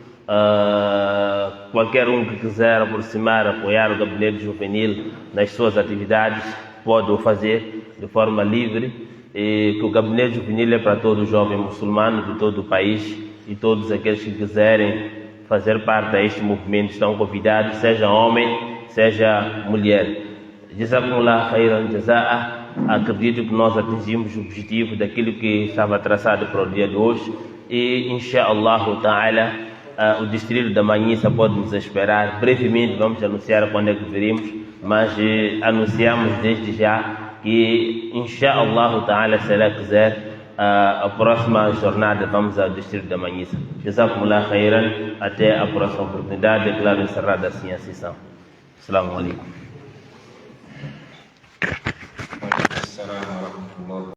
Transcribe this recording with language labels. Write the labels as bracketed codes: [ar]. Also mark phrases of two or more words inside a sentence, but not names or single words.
[pt] Qualquer um que quiser aproximar, apoiar o Gabinete Juvenil nas suas atividades, pode o fazer de forma livre. E que o Gabinete Juvenil é para todo jovem muçulmano de todo o país, e todos aqueles que quiserem fazer parte deste movimento estão convidados, seja homem, seja mulher. [ar] جزاكم الله خيرا جزاء. [pt] Acredito que nós atingimos o objetivo daquilo que estava traçado para o dia de hoje e, [ar] إن شاء الله تعالى, [pt] o distrito da Manhissa pode nos esperar. Brevemente vamos anunciar quando é que viremos, mas anunciamos desde já que, [ar] إن شاء الله تعالى, [pt] se ela quiser, a próxima jornada vamos ao distrito da Manhissa. [ar] جزاكم الله خيرا. [pt] Até a próxima oportunidade. Declaro encerrada assim a sessão. [ar] السلام عليكم.